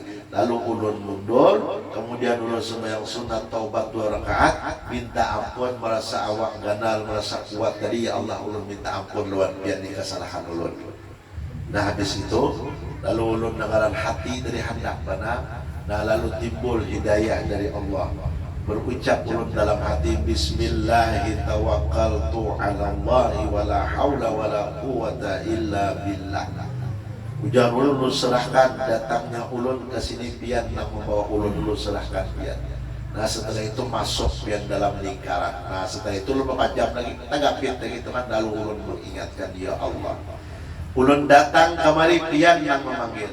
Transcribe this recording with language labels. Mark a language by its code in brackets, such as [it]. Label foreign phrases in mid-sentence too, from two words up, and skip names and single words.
[bjn] Lalu ulun mundur, kemudian ulun sembahyang sunat taubat 2 rakaat, minta ampun, merasa awak ganal, merasa kuat tadi [ar] يا الله [bjn] ulun minta ampun luar biar ini kesalahan ulun. Nah habis itu, lalu ulun dengaran hati dari hendak mana, nah lalu timbul hidayah dari Allah. Berucap ulun dalam hati [ar] بسم الله توكلت على الله ولا حول ولا قوة إلا بالله. [bjn] Ujar ulun serahkan datangnya ulun ke sini pian nak membawa ulun serahkan pian. Nah setelah itu masuk pian dalam lingkaran. Nah setelah itu ulun berpajam lagi tanggapin lagi teman, lalu ulun mengingatkan [ar] يا الله. [bjn] Ulun datang kemari pian yang memanggil.